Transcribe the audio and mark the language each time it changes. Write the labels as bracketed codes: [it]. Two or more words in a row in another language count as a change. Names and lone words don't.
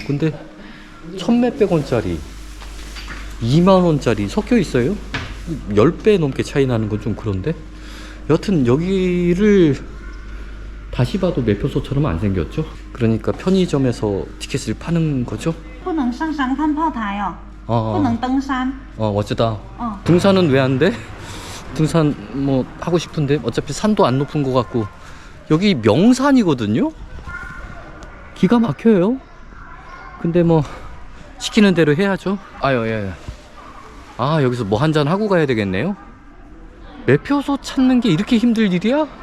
[ko] 근데 1,몇백 원짜리, 2만 원짜리 섞여 있어요. 10배 넘게 차이 나는 건 좀 그런데. 여튼 여기를 다시 봐도 매표소처럼 안 생겼죠. 그러니까 편의점에서 티켓을 파는 거죠. [zh] 不能上山看炮台哦，不能登山。 [ko] 어쩌다. 등산은 왜 안 돼? 등산 뭐 하고 싶은데 어차피 산도 안 높은 것 같고. 여기 명산이거든요. 기가 막혀요. 근데 뭐 시키는 대로 해야죠. 예. 여기서 뭐 한잔 하고 가야 되겠네요. 매표소 찾는 게 이렇게 힘들 일이야?